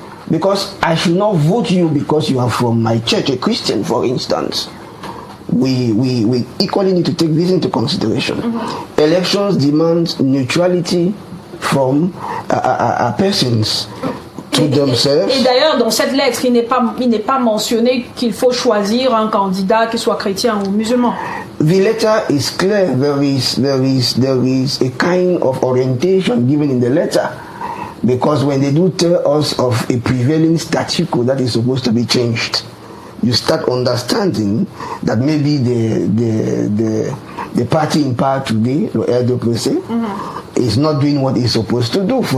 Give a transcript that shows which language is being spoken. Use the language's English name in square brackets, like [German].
[English] Because I should not vote you because you are from my church, a Christian, for instance. We equally need to take this into consideration. Elections demand neutrality from persons to themselves. [French] Et d'ailleurs, dans cette lettre, il n'est pas mentionné qu'il faut choisir un candidat qui soit chrétien ou musulman. [English] The letter is clear. There is a kind of orientation given in the letter. Because when they do tell us of a prevailing statute that is supposed to be changed, you start understanding that maybe the party in power today, the LDPC, is not doing what it's supposed to do.